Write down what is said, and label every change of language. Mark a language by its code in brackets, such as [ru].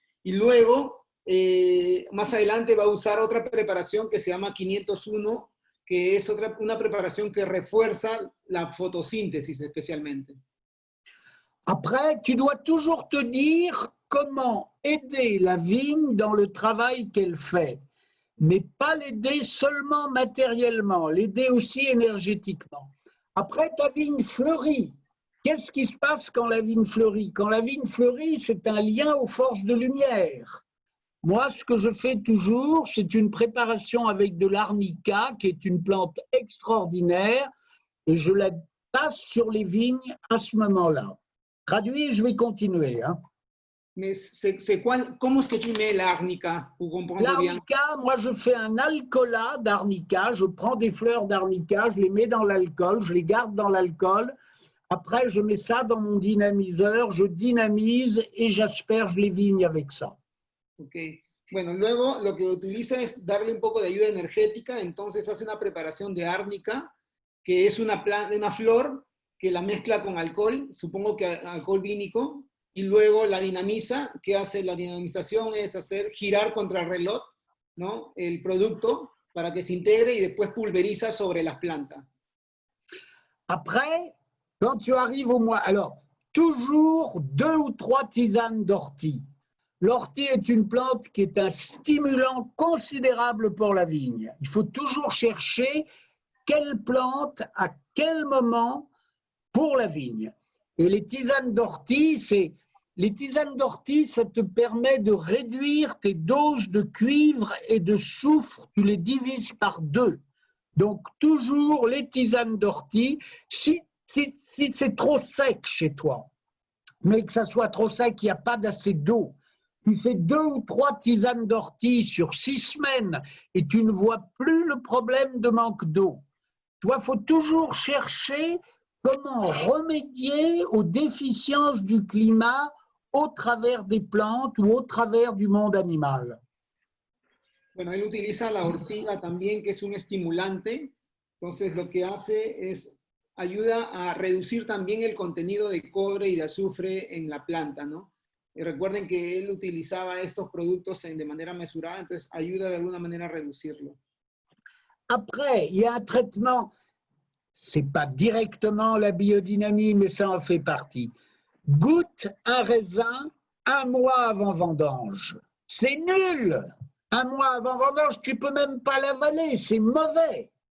[es] Y luego, más adelante va a usar otra preparación que se llama 501, que es una preparación que refuerza la fotosíntesis especialmente. [fr] Après, tu dois toujours te dire comment aider la vigne dans le travail qu'elle fait, mais pas l'aider seulement matériellement, l'aider aussi énergétiquement. Après, ta vigne fleurit. Qu'est-ce qui se passe quand la vigne fleurit? Quand la vigne fleurit, c'est un lien aux forces de lumière. Moi, ce que je fais toujours, c'est une préparation avec de l'arnica, qui est une plante extraordinaire, et je la passe sur les vignes à ce moment-là. Traduit, je vais continuer. Hein. Mais comment est-ce que tu mets l'arnica pour comprendre bien? L'arnica, moi je fais un alcoolat d'arnica, je prends des fleurs d'arnica, je les mets dans l'alcool, je les garde dans l'alcool. Après, je mets ça dans mon dynamiseur, je dynamise et j'asperge les vignes avec ça. Ok. [es] Bueno, luego lo que utiliza es darle un poco de ayuda energética, entonces hace una preparación de árnica, que es una flor que la mezcla con alcohol, supongo que alcohol vínico, y luego la dinamiza. ¿Qué hace la dinamización? Es hacer girar contra el reloj, ¿no? El producto para que se integre y después pulveriza sobre las plantas. [fr] Après, quand tu arrives au mois, alors, toujours 2 ou 3 tisanes d'ortie. L'ortie est une plante qui est un stimulant considérable pour la vigne. Il faut toujours chercher quelle plante, à quel moment pour la vigne. Et les tisanes d'ortie, ça te permet de réduire tes doses de cuivre et de soufre, tu les divises par 2. Donc, toujours les tisanes d'ortie, si c'est trop sec chez toi, mais que ça soit trop sec, il n'y a pas d'assez d'eau, tu fais 2 ou 3 tisanes d'ortie sur 6 semaines et tu ne vois plus le problème de manque d'eau. Tu vois, il faut toujours chercher comment remédier aux déficiences du climat au travers des plantes ou au travers du monde animal. Bueno, él utiliza la ortiga también, que es un estimulante. Entonces, lo que hace es ayuda a reducir también el contenido de cobre y de azufre en la planta, ¿no? Y recuerden que él utilizaba estos productos de manera mesurada, entonces ayuda de alguna manera a reducirlo. Après, il y a un traitement, ce n'est pas directement la biodynamie, mais ça en fait partie. Goûte un raisin 1 mois avant vendange. C'est nul! 1 mois avant vendange, tu ne peux même pas l'avaler, c'est mauvais.